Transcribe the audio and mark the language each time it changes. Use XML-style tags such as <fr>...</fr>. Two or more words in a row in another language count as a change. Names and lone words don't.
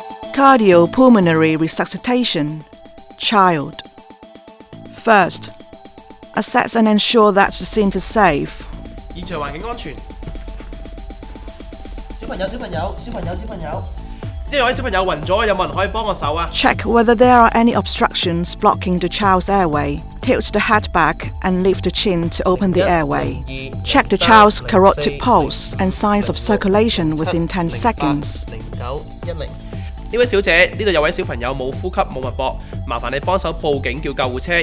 <en>Cardiopulmonary resuscitation. Child. First, assess and ensure that the scene is safe.</en> <yue>現場環境安全。小朋友，呢位小朋友暈咗，有冇人可以幫我手啊？</yue> <en>Check whether there are any obstructions blocking the child's airway. Tilt the head back and lift the chin to open the airway. Check the child's carotid pulse and signs of circulation within 10 seconds.</en> <yue>0910。呢位小姐，呢度有位小朋友冇呼吸冇脈搏，麻煩你幫手報警叫救護車。</yue>